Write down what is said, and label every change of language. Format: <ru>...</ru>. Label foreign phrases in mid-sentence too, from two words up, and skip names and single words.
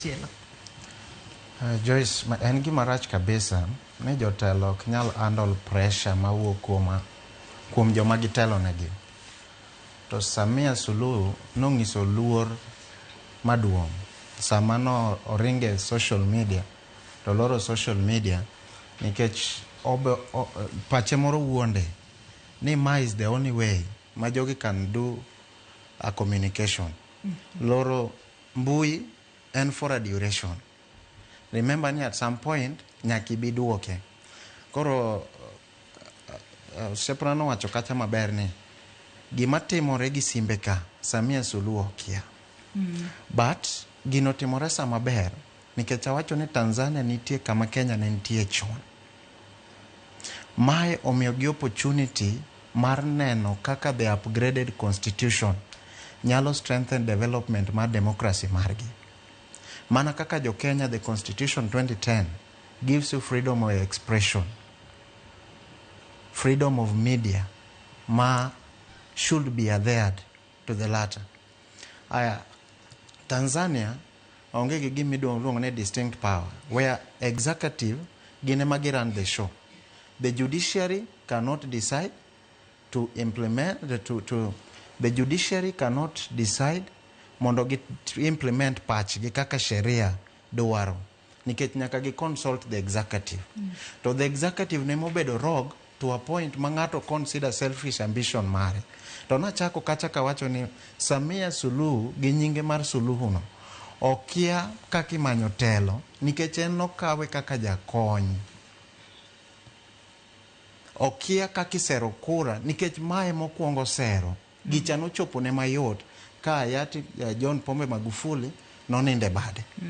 <luo>Joyce, en gima rach kabisa ni jotelo ok nyal</luo> <en>handle pressure</en> <luo>mawuok kuom joma gitelo negi. To Samia Suluhu nonyiso luor maduong' sama no oringe</luo> <en>social media</en> <luo>to loro</luo> <en>social media</en> <luo>nikech pache moro wuonde ni ma</luo> <en>is the only way</en> <luo>ma jogi</luo> <en>can do a communication.</en> <luo>Loro mbui</luo> <en>and for a duration.</en> <luo>Remember ni</luo> <en>at some point</en> <luo>nyaki biduoke. Koro Seprano wacho kacha maber ni gima timore gi simbe ka Samia Suluhu kia. But gino timore sama ber nikech awacho ni Tanzania nitie kama Kenya ne nitie chon. Mae omiyo gi opportunity mar neno kaka</luo> <en>the upgraded constitution</en> <luo>nyalo</luo> <en>strengthen development</en> <luo>mar democracy margi. Mana kaka jo Kenya,</luo> <en>the Constitution 2010 gives you freedom of expression, freedom of media, should be adhered to the latter.</en> <luo>Tanzania onge gi gimi luongo ne</luo> <en>distinct power, where executive</en> <luo>gine magi</luo> <en>run the show. The judiciary cannot decide to implement the judiciary cannot decide</en> <luo>mondo gi implement patch gi kaka sheria dwaro nikech nyaka gi</luo> <en>consult the executive.</en> <luo>To</luo> <en>the executive</en> <luo>ne mobedo rogue</luo> <en>to a point</en> <luo>ma ng'ato</luo> <en>consider selfish ambition</en> <luo>mare. To nachako kacha kawacho ni Samia Suluhu gi nyinge mar Suluhu no okia kaka imanyo telo nikech en nokawe kaka jakony. Okia kaka isero kura nikech mae mokwongo sero gicha nochopo ne mayot ka hayati John Pombe Magufuli noninde bade.</luo>